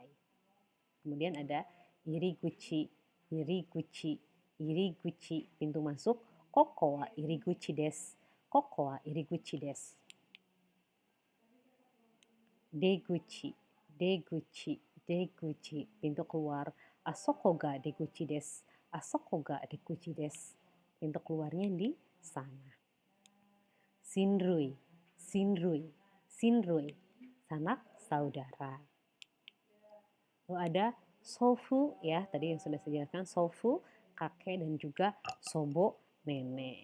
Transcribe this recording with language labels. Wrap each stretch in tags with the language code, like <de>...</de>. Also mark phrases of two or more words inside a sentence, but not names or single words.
<id>Kemudian ada</id> <ja>入口、入口、入口,</ja> <id>pintu masuk.</id> <ja>ここは入口です. ここは入口です. 出口、出口、出口,</ja> <id>pintu keluar.</id> <ja>あそこが出口です. あそこが出口です.</ja> <id>Pintu keluarnya di sana.</id> <ja>親類、親類、親類,</ja> <id>sanak saudara. Lalu ada sofu ya, tadi yang sudah saya jelaskan, sofu kakek dan juga sobo nenek.</id>